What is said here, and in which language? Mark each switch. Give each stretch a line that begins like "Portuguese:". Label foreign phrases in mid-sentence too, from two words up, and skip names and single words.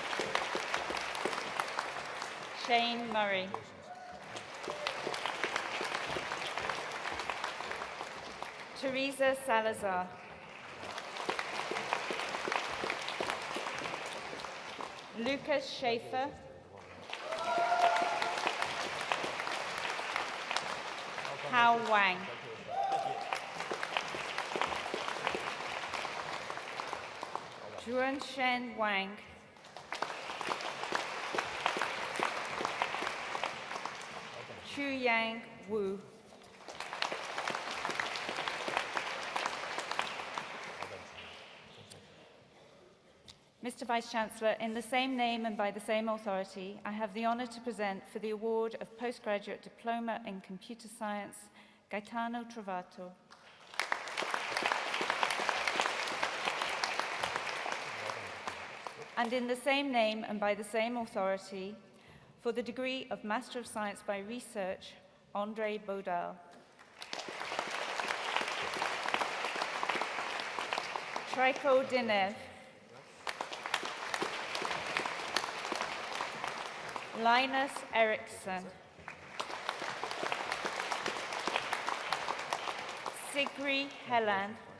English: Shane Murray. Teresa Salazar. Lucas Schaefer. Hao Wang. Juanshen Wang. Chuyang Wu. Mr. Vice-Chancellor, in the same name and by the same authority, I have the honour to present for the award of Postgraduate Diploma in Computer Science, Gaetano Trovato. And in the same name and by the same authority, for the degree of Master of Science by Research, André Baudal. Trico Dinev. Linus Eriksson. Sigrid Helland.